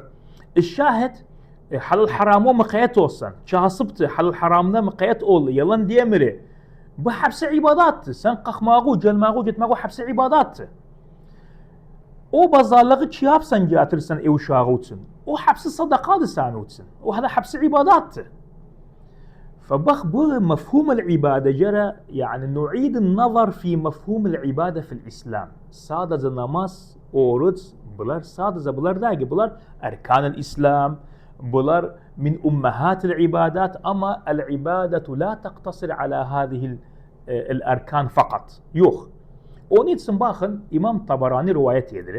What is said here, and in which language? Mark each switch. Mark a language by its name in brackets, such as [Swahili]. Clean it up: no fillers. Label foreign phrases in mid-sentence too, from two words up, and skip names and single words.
[Turkish] Şahit halal haramı mıkayet olsan, kasıptı halal haramda mıkayet ol, yalan diyemiri. Bu hepsi ibadattı. Sen kalkmağı, gelmeği, gitmeği hepsi ibadattı. O bazarlığı ki yapsan getirirsen ev uşağı için. O hepsi sadakadı senin için. O hepsi ibadattı. [Arabic] فبخ [Turkish] bu [Arabic] مفهوم العبادة جرى يعني نعيد النظر في مفهوم العبادة في الإسلام. [Turkish] Sadece namaz, oruç, bunlar sadece bunlar değil. Bunlar erkan-ı İslam, bunlar [Arabic] من أمهات العبادات [Turkish] ama [Arabic] العبادة لا تقتصر على هذه الأركان [Turkish] fakat. Yok. Onun için bakın İmam Tabarani rivayet edilir.